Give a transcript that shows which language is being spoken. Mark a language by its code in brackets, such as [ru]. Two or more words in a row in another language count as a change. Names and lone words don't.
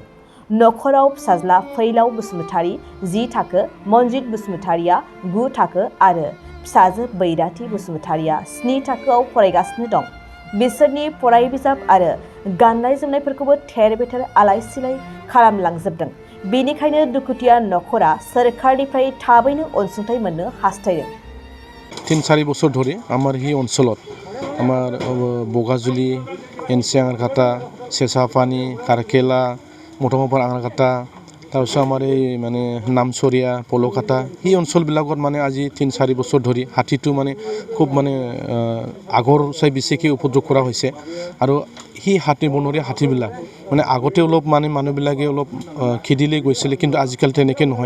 [brx] नखराव फिसाज्ला फैलाव बसुमतारी 10 थाखो, मनजित बसुमतारीया 9 थाखो आरो फिसाजो बैराथि बसुमतारीया 7 थाखोआव फरायगासिनो दं। बिसोरनि फराय बिजाब आरो गाननाय जोमनायफोरखौबो थेर-बेथेर आलाय-सिलाय खालामलांजोबदों। बेनिखायनो दुखुथिया नखरा सोरखारनिफ्राय थाबैनो अनसुंथाइ मोननो हास्थायदों। [as] 3-4 বছর ধরে আমার এই অঞ্চলত আমার বগাজুলি, এনসি আঙারঘাটা, চেঁচাপানী, কারকেলা, মটমপাৰ আঙাৰঘাটা, তাৰপিছত আমাৰ এই মানে নামচৰীয়া, পলকাটা এই অঞ্চলবিলাকত মানে আজি 3-4 বছৰ ধৰি হাতীটো মানে খুব মানে আগৰ চাই বেছিকৈ উপদ্ৰৱ কৰা হৈছে। আৰু সেই বনৰীয়া হাতীবিলাক মানে আগতে অলপ মানে মানুহবিলাকে অলপ খেদিলে গৈছিলে, কিন্তু আজিকালি তেনেকৈ নহয়।